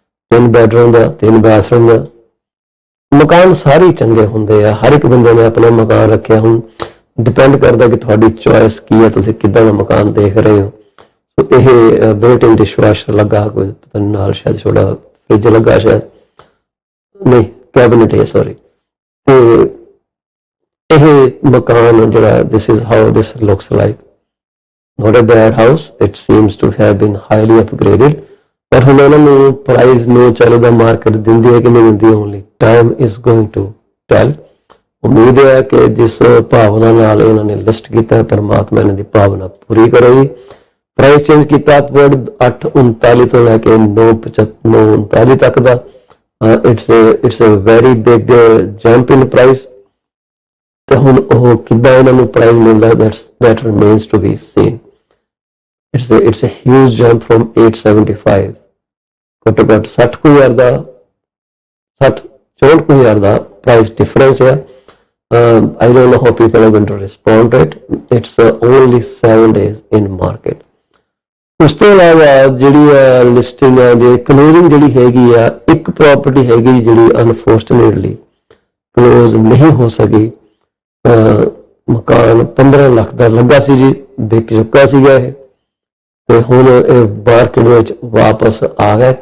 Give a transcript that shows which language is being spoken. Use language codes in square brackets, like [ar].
[pa] 3 bedroom ਦਾ, 3 bathroom ਦਾ। ਮਕਾਨ ਸਾਰੇ ਚੰਗੇ ਹੁੰਦੇ ਆ, ਹਰ ਇੱਕ ਬੰਦੇ ਨੇ ਆਪਣਾ ਮਕਾਨ ਰੱਖਿਆ। ਹੁਣ ਡਿਪੈਂਡ ਕਰਦਾ ਕਿ ਤੁਹਾਡੀ ਚੋਇਸ ਕੀ ਹੈ, ਤੁਸੀਂ ਕਿੱਦਾਂ ਦਾ ਮਕਾਨ ਦੇਖ ਰਹੇ ਹੋ। ਸੋ ਇਹ ਬਿਲਟ ਇਨ ਡਿਸ਼ਵਾਸ਼ਰ ਲੱਗਾ, ਕੋਈ ਪਤਾ ਨਹੀਂ ਨਾਲ ਸ਼ਾਇਦ ਛੋਟਾ ਫ੍ਰਿਜ ਲੱਗਾ, ਸ਼ਾਇਦ ਨਹੀਂ ਕੈਬਨਿਟ ਹੈ ਸੌਰੀ। ਤੇ ਇਹ ਮਕਾਨ ਜਿਹੜਾ [en] this is how this looks like, not a bad house, it seems to have been highly upgraded। [pa] ਪਰ ਹੁਣ ਉਹਨਾਂ ਨੂੰ ਪ੍ਰਾਈਸ ਨੂੰ ਚੱਲਦਾ ਮਾਰਕੀਟ ਦਿੰਦੀ ਹੈ ਕਿ ਨਹੀਂ ਦਿੰਦੀ, [en] Only time is going to tell. [pa] ਉਮੀਦ ਹੈ ਕਿ ਜਿਸ ਭਾਵਨਾ ਨਾਲ ਇਹਨਾਂ ਨੇ ਲਿਸਟ ਕੀਤਾ, ਪਰਮਾਤਮਾ ਇਹਨਾਂ ਦੀ ਭਾਵਨਾ ਪੂਰੀ ਕਰੇਗੀ। ਪ੍ਰਾਈਸ ਚੇਂਜ ਕੀਤਾ ਅਪਵਰਡ 839 ਤੋਂ ਲੈ ਕੇ 939 ਤੱਕ ਦਾ। [en] It's a very big jump in price. [pa] ਤੇ ਹੁਣ ਉਹ ਕਿੱਦਾਂ ਇਹਨਾਂ ਨੂੰ ਪ੍ਰਾਈਸ ਮਿਲਦਾ, [en] that remains to be seen। It's a huge jump from 875, [pa] ਘੱਟੋ ਘੱਟ 60,000 ਦਾ 64,000 ਦਾ ਪ੍ਰਾਈਸ ਡਿਫਰੈਂਸ ਹੈ। [en] I don't know how people are going to respond to it. It's only 7 days in market। [pa] ਉਸ ਤੋਂ ਇਲਾਵਾ ਜਿਹੜੀ ਲਿਸਟਿੰਗ ਹੈ, ਜਿਹੜੀ ਕਲੋਜ਼ਿੰਗ ਜਿਹੜੀ ਹੈਗੀ ਆ, ਇੱਕ ਪ੍ਰਾਪਰਟੀ ਹੈਗੀ ਜਿਹੜੀ ਅਨਫੋਰਚੂਨੇਟਲੀ ਕਲੋਜ਼ ਨਹੀਂ ਹੋ ਸਕੀ। ਮਕਾਨ 15 ਲੱਖ ਦਾ ਲੱਗਾ ਸੀ ਜੀ, ਵਿਕ ਚੁੱਕਾ ਸੀਗਾ ਇਹ, ਤੇ ਹੁਣ ਇਹ ਮਾਰਕੀਟ ਵਿੱਚ ਵਾਪਸ ਆ ਗਿਆ।